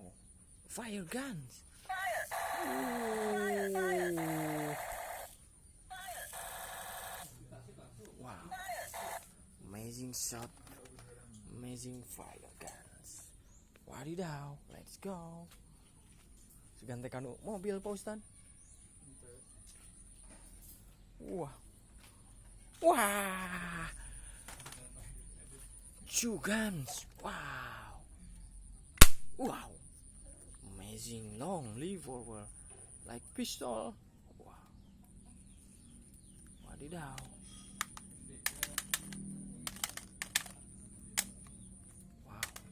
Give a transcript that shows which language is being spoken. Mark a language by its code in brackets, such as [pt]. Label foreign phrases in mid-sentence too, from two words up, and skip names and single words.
[en] Fire guns. Ooh. Wow. Amazing shot. Amazing fire guns. Wadidaw. Let's go. [su] Ganti kanu mobil Pak Ustad. [en] Wah. Wah. Two guns. Wow. Wow. Amazing long revolver like pistol. Wow. Wadidaw. Wow.